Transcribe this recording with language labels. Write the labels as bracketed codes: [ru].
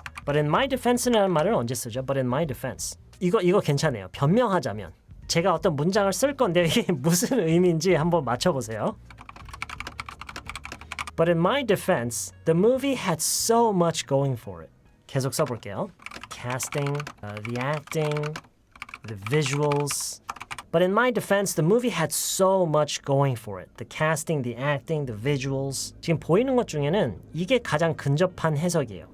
[en] But in my defense [ko] 라는 말을 언제 쓰죠? [en] But in my defense. [ko] 이거 괜찮아요. 변명하자면 제가 어떤 문장을 쓸 건데 이게 무슨 의미인지 한번 맞춰보세요. [en] But in my defense, the movie had so much going for it. [ko] 계속 써볼게요. [en] Casting, the acting, the visuals. But in my defense, the movie had so much going for it. The casting, the acting, the visuals. [ko] 지금 보이는 것 중에는 이게 가장 근접한 해석이에요.